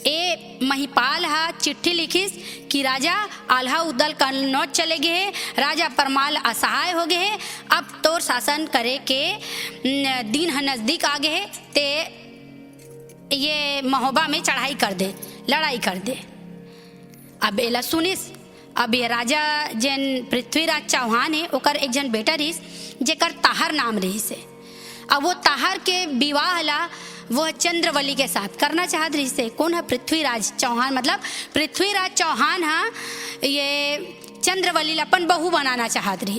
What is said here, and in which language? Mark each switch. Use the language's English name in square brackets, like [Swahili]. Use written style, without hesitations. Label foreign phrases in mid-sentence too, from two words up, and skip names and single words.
[Chhattisgarhi] ए महिपाल हा चिट्ठी लिखिस कि राजा आल्हा उदल का नौत चले गए है, राजा परमाल असहाय हो गए है, अब तोर शासन करे के दिन ह नजदीक आ गए है, ते ये महोबा में चढ़ाई कर दे, लड़ाई कर दे। अब एला सुनिस। अब ये राजा जन पृथ्वीराज चौहान है, ओकर एक जन बेटा रहीस जेकर ताहर नाम रहीस है। अब वो ताहर के विवाह ला वो चंद्रवली के साथ करना चाहत रही से। कौन है? पृथ्वीराज चौहान। मतलब पृथ्वीराज चौहान हा ये चंद्रवली अपन बहू बनाना चाहत रही।